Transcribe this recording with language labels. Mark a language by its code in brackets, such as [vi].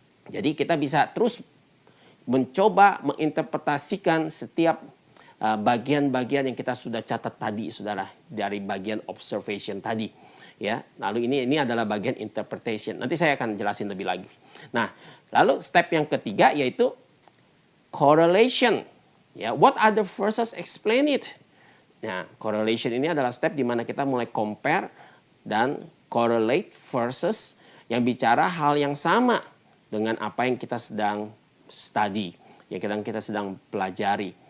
[id] Jadi kita bisa terus mencoba menginterpretasikan setiap bagian-bagian yang kita sudah catat tadi, saudara, dari bagian observation tadi, ya. Lalu ini adalah bagian interpretation. Nanti saya akan jelasin lebih lagi. Nah, lalu step yang ketiga yaitu correlation. [en] Ya, what other verses explain it? [id] Nah, correlation ini adalah step di mana kita mulai [en] compare dan correlate [id] verses yang bicara hal yang sama dengan apa yang kita sedang study, yang kita sedang pelajari.